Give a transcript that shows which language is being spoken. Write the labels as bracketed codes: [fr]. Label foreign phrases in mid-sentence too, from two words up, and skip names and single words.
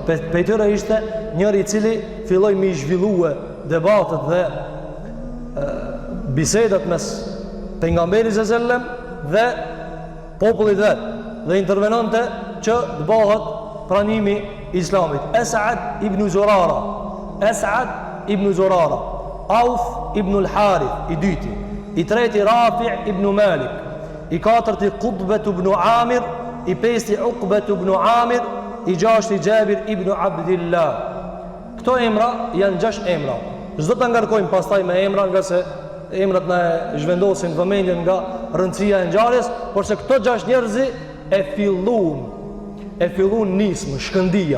[sq] Pe tyre ishte njëri i cili filloi me zhvillue debatet dhe bisedat mes pejgamberit sallallahu dhe popullit vet dhe intervenonte që të bëhet pranimi i Islamit. Es'ad ibn Zurara, Auf ibn al-Harith i dyti, i treti Rafi' ibn Malik, i katërti Qutbah ibn Amir, i pesti Uqbah ibn Amir, i gjashti Jabir ibn Abdillah. Këto emra janë 6 emra. Çdo ta ngarkojmë pastaj me emra, nga se emrat na zhvendosin vëmendjen nga rëndësia e ngjarjes, por se këto 6 njerëz e fillun nismë shkëndia.